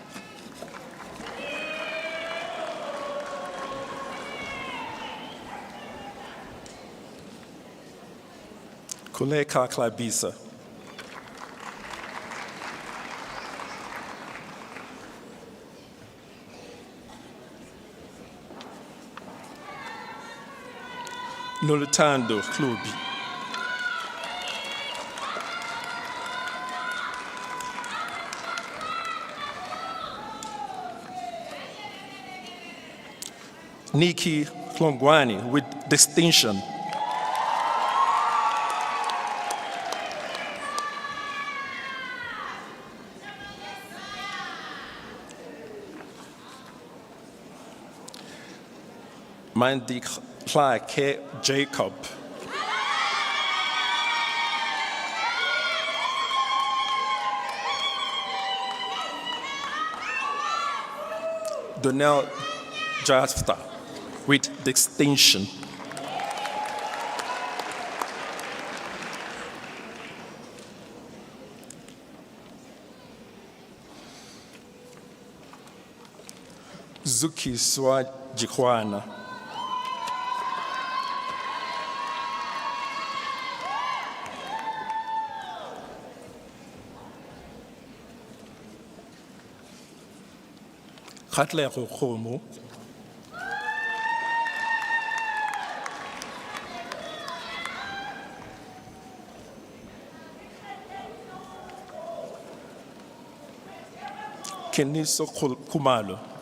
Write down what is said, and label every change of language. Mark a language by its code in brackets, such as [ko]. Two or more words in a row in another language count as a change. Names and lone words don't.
[en] Kuleka Klabisa, Nolutando Klubi, Nikki Klongwani with distinction, Mandy Clark Jacob, Donnell Jasper with distinction, Zuki Swa Jikwana, Khatler Khomo, Keniso Kumalo,